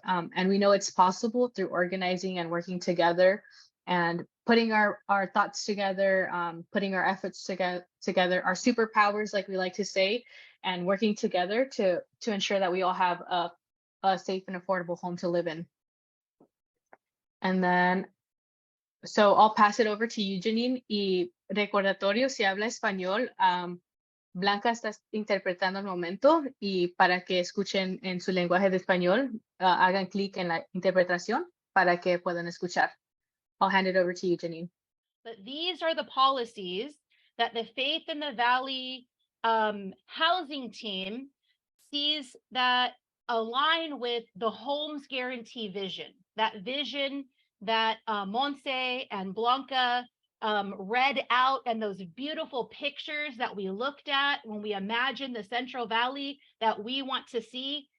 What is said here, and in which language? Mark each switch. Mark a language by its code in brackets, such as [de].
[en] And we know it's possible through organizing and working together and putting our thoughts together, putting our efforts together, our superpowers, like we like to say, and working together to ensure that we all have a safe and affordable home to live in. And then, so I'll pass it over to you, Janine. [es] Y recordatorio, si habla español, Blanca está interpretando al momento y para que escuchen en su lenguaje de español, hagan clic en la interpretación para que puedan escuchar. [en] I'll hand it over to you, Janine. But these are the policies that the Faith in the Valley housing team sees that align with the Homes Guarantee vision, that vision that Monse and Blanca read out, and those beautiful pictures that we looked at when we imagined the Central Valley that we want to see.